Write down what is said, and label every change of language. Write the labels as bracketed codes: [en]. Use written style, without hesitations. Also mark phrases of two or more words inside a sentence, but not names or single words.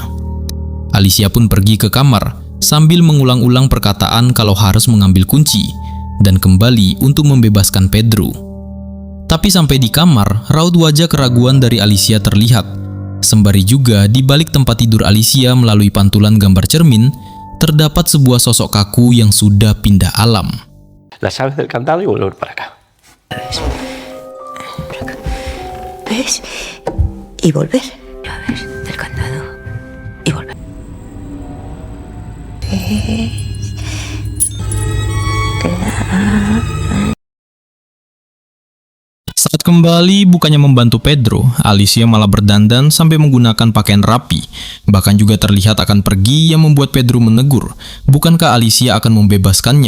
[id] Alicia pun pergi ke kamar sambil mengulang-ulang perkataan kalau harus mengambil kunci dan kembali untuk membebaskan Pedro. Tapi sampai di kamar, raut wajah keraguan dari Alicia terlihat. Sembari juga di balik tempat tidur Alicia melalui pantulan gambar cermin, terdapat sebuah sosok kaku yang sudah pindah alam. [es] Las llaves del candado y volver para acá. ¿Ves? Y volver. Llaves del candado. Y volver. [id] Saat kembali bukannya membantu Pedro, Alicia malah berdandan sampai menggunakan pakaian rapi. Bahkan juga terlihat akan pergi yang membuat Pedro menegur, bukankah Alicia akan membebaskannya?